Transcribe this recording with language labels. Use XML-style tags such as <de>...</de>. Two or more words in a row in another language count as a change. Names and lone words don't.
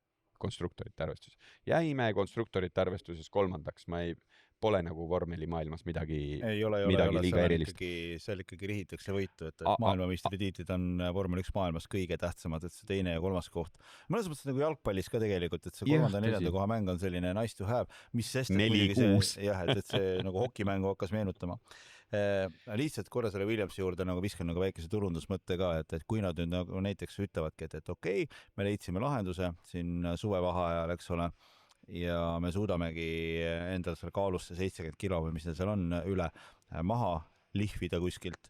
<et>Konstruktorite arvestuses. Jäime konstruktorite arvestuses kolmandaks, pole nagu vormelimaailmas midagi liiga erilist. Seal ikkagi rihitakse võitu, et maailmameistritiitlid on vormel 1 maailmas kõige tähtsamad, et see teine ja kolmas koht. Mõnes mõttes nagu jalgpallis ka tegelikult, et see kolmanda ja neljanda koha mäng on selline</et> <en>nice to have,</en> <et>mis sest, et see nagu hokimängu hakkas meenutama. Lihtsalt korra selle Williamsi juurde nagu viskan nagu väikese turundusmõtte ka, et kui nad nüüd nagu näiteks ütlevadki, et okei, me leidsime lahenduse siin suvevaheajal, eks ole, ja me suudamegi endal seal kaalusse 70 kilo või mis neil seal on üle maha lihvida kuskilt.</et>